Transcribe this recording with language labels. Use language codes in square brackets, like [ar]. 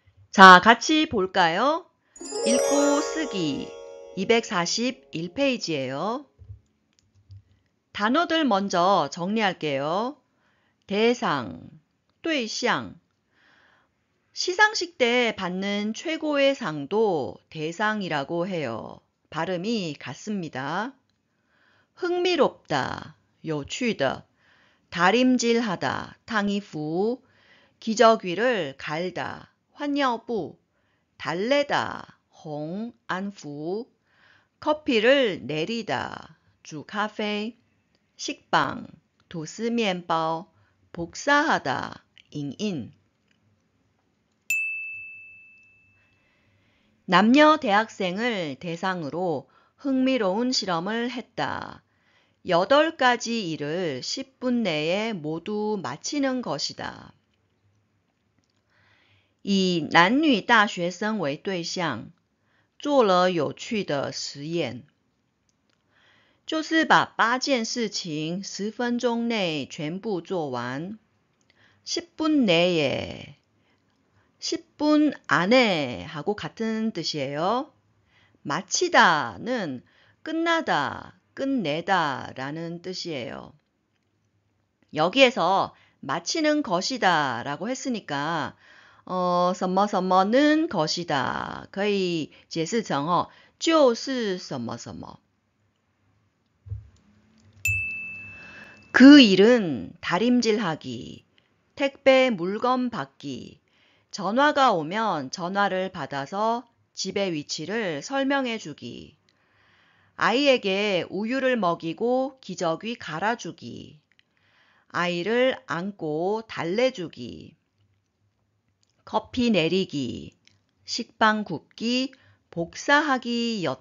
[ko] 자, 같이 볼까요? 읽고 쓰기 241페이지예요. 단어들 먼저 정리할게요. 대상, 对象. 시상식 때 받는 최고의 상도 대상이라고 해요. 발음이 같습니다. 흥미롭다, [zh] 有趣的, [ko] 다림질하다, [zh] 烫衣服, [ko] 기저귀를 갈다, [zh] 换尿布, [ko] 달래다, [zh] 烘安服, [ko] 커피를 내리다, [zh] 煮咖啡, [ko] 식빵, [zh] 吐司面包, [ko] 복사하다, [zh] 影印. [ko] 남녀 대학생을 대상으로 흥미로운 실험을 했다. 8가지 일을 10분 내에 모두 마치는 것이다. [zh] 以男女大学生为对象，做了有趣的实验。就是把8件事情10分钟内全部做完。 [ko] 10분 내에, 10분 안에 하고 같은 뜻이에요. 마치다는 끝나다, 끝내다 라는 뜻이에요. 여기에서 마치는 것이다 라고 했으니까 [zh] 什么什么 [ko] 는 것이다. [zh] 可以解释成就是什么什么。 [ko] 그 일은 다림질하기, 택배 물건 받기, 전화가 오면 전화를 받아서 집의 위치를 설명해 주기, 아이에게 우유를 먹이고 기저귀 갈아주기, 아이를 안고 달래주기, 커피 내리기, 식빵 굽기, 복사하기였다.